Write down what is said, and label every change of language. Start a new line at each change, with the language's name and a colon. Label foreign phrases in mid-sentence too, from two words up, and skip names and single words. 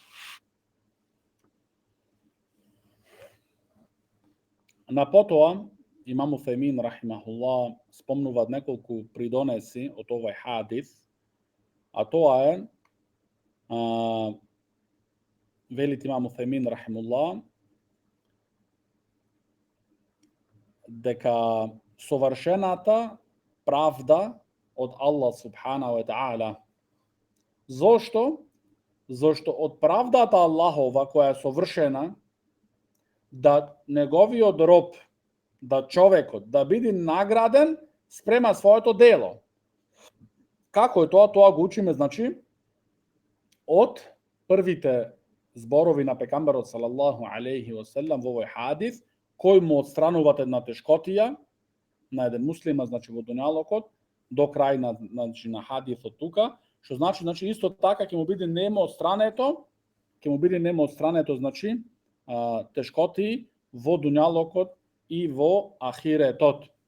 Macedonian: На потоа, Имам Уфемин, рахимахуллах, спомнуваат неколку придонеси од овој хадис, а тоа е, велит Имам Уфемин, рахимахуллах, дека совршената правда од Аллах
Arabic: سبحانه وتعالى.
Macedonian: Зошто? Зошто од правдата Аллахова која е совршена, да неговиот роб, да човекот, да биде награден спрема своето дело. Како е тоа? Тоа го учиме, значи, од првите зборови на пекамберот
Arabic: صلى الله عليه وسلم
Macedonian: во овој хадис, кој му отстрануваат една тешкотија на еден муслима, значи во дуњалокот, до крај на хадисот тука, што значи исто така ќе му биде немо отстрането, значи тешкоти во дуњалокот и во ахиретот.